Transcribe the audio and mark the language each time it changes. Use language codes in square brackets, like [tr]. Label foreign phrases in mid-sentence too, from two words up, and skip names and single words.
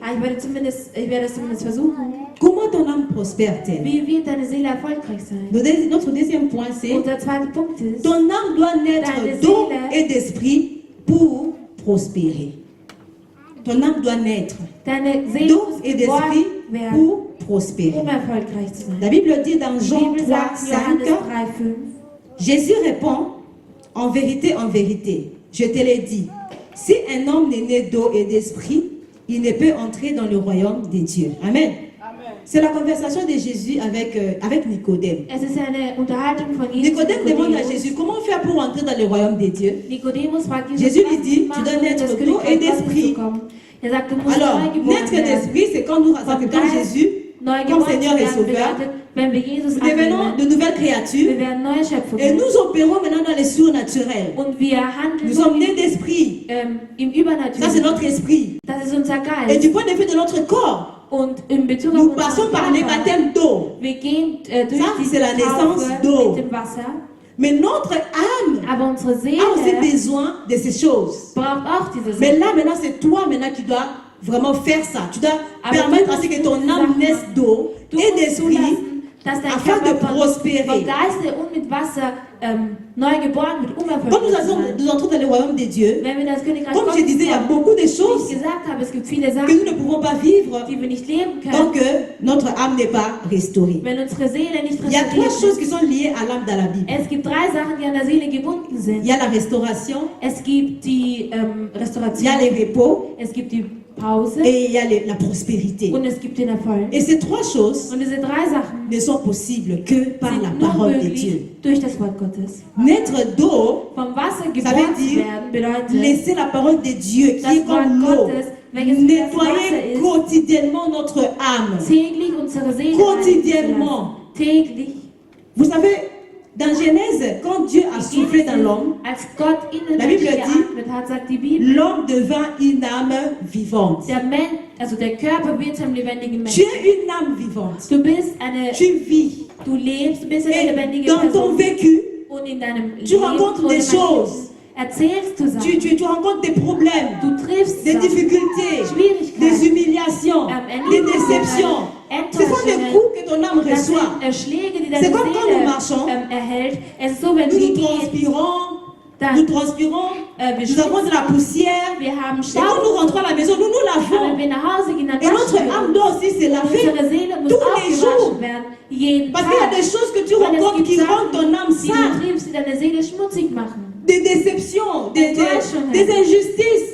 [de] Aber ich werde es zumindest versuchen. [fr] Comment ton âme prospère-t-elle? [de] Wie wird deine Seele erfolgreich sein? [fr] Notre deuxième point, c'est [de] Unser zweiter Punkt ist, [fr] ton âme doit naître [de] Deine [fr] d'eau [de] Seele- [fr] et d'esprit pour prospérer. Ton âme doit naître [de] deine Seele [fr] d'eau [de] muss [fr] et [de] geboren [fr] d'esprit [de] werden, [fr] pour prospérer. [de] um erfolgreich zu sein. [fr] La Bible dit dans [de] Die [fr] Jean [de] Bibel [fr] 3, [de] sagt in [fr] 5, [de] Johannes 3,5, [fr] Jésus répond, en vérité, je te l'ai dit, si un homme n'est né d'eau et d'esprit, il ne peut entrer dans le royaume des dieux. Amen. C'est la conversation de Jésus avec Nicodème. [de] Es ist eine Unterhaltung von Jesus. [fr] Nicodème demande à Jésus, comment faire pour entrer dans le royaume des dieux? [de] Nicodemus fragt Jesus, [fr] Jésus lui [de] was [fr] dit, [de] machen [fr] tu dois [de] wir, [fr] naître [de] das [fr] d'eau et [de] Königreich Gottes [fr] d'esprit. [de] zu kommen? Er sagt, du musst [fr] Alors, [de] neu geboren [fr] naître [de] werden. [fr] d'esprit, c'est quand nous acceptons Jésus [de] Neu [fr] comme [de] geboren [fr] Seigneur [de] zu [fr] et [de] werden [fr] Sauveur. [de] bedeutet, wenn wir Jesus [fr] Nous devenons [de] annehmen, [fr] de nouvelles [de] wir [fr] créatures [de] werden neue [fr] et [de] Schöpfungen. [fr] nous opérons maintenant dans les surnaturels. [de] Und wir handeln [fr] Nous sommes nés d'esprit. [de] im [fr] Ça, c'est [de] Übernatürlichen. [fr] notre esprit. [de] Das ist unser [fr] Et [de] Geist. [fr] du point de vue de notre corps, [de] Und in Bezug auf [fr] nous [de] unseren [fr] passons par les [de] Körper, [fr] baptêmes d'eau. [de] wir gehen durch [fr] Ça, [de] die [fr] c'est la naissance [de] Taufe [fr] d'eau. [de] mit dem Wasser. [fr] Mais notre âme [de] Aber unsere [fr] a aussi [de] Seele [fr] besoin de ces choses. [de] braucht auch diese [fr] Mais [de] Sachen. [fr] là, maintenant, c'est toi maintenant qui dois vraiment faire ça. Tu dois [de] Aber [fr] permettre [de] du [fr] à ce que [de] musst [fr] ton [de] diese [fr] âme [de] Sachen [fr] naisse d'eau [de] Du [fr] et [de] musst [fr] d'esprit [de] zulassen, dass dein [fr] afin de [de] Körper von [fr] prospérer. [de] Geiste und mit Wasser neu geboren wird, um [fr] Quand [de] erfolgreich zu sein. [fr] nous entrons dans le royaume de Dieu, [de] Wenn wir das Königreich [fr] comme je [de] Gottes [fr] disais, il y a [de] kommen, [fr] beaucoup de [de] wie ich [fr] choses [de] gesagt habe, es gibt viele [fr] que [de] Sachen, [fr] nous ne pouvons pas vivre [de] die wir nicht leben können, [fr] tant que notre âme n'est pas restaurée. [de] wenn unsere Seele nicht [fr] Il y a trois [de] restauriert [fr] choses [de] ist. [fr] qui sont liées à l'âme dans la Bible. [de] Es gibt drei Sachen, die an der Seele gebunden [fr] Il [de] sind. [fr] y a la restauration, [de] Es gibt die [fr] il y a [de] Restauration, [fr] le repos [de] es gibt die Pause [fr] et il y a la prospérité. [de] und es gibt den Erfolg. [fr] Et ces trois choses [de] Und diese drei Sachen [fr] ne sont possibles que par la [de] sind nur [fr] parole de [de] möglich [fr] Dieu. [de] durch das Wort Gottes. [fr] Naître d'eau, [de] Vom Wasser [fr] ça [de] geboren [fr] veut [de] zu [fr] dire [de] werden bedeutet, [fr] laisser la parole de Dieu qui [de] das [fr] est comme [de] Wort [fr] l'eau [de] Gottes, welches wie das Wasser [fr] nettoyer [de] ist, [fr] quotidiennement notre âme. [de] täglich unsere Seele [fr] Quotidiennement. [de] reinzulassen. Täglich. [fr] Vous savez, dans Genèse, quand Dieu a soufflé dans l'homme, [de] Als Gott in den [fr] La Bible [de] Menschen [fr] dit, [de] geatmet hat, sagt die Bibel, [fr] l'homme devint une âme vivante. [de] der Mensch, also der Körper wird zum lebendigen [fr] Tu [de] Menschen. [fr] es une âme vivante. [de] Du bist eine, [fr] Tu vis. [de] du lebst, du bist eine [fr] Et [de] lebendige [fr] dans ton [de] Person. [fr] vécu, [de] Und in deinem [fr] tu rencontres [de] oder [fr] des [de] in deinem [fr] choses. [de] Leben erzählst du Sachen. [fr] tu rencontres des problèmes, [de] Du triffst [fr] des [de] Sachen, [fr] difficultés, des [de] Schwierigkeiten, [fr] humiliations, des déceptions. Ce sont des [de] Enttäuschungen. [fr] coups que ton âme [de] Das [fr] reçoit. [de] sind Schläge, die [fr] C'est [de] deine [fr] comme quand nous marchons. [de] Seele erhält. Es ist so, wenn [fr] Nous [de] wir [fr] nous [de] gehen, [fr] transpirons, nous transpirons, nous avons de la poussière. Et quand nous rentrons à la maison, nous nous lavons. Et notre âme doit aussi se laver tous les jours. Parce qu'il y a des choses que tu rencontres qui rendent ton âme sale. Des déceptions, des injustices.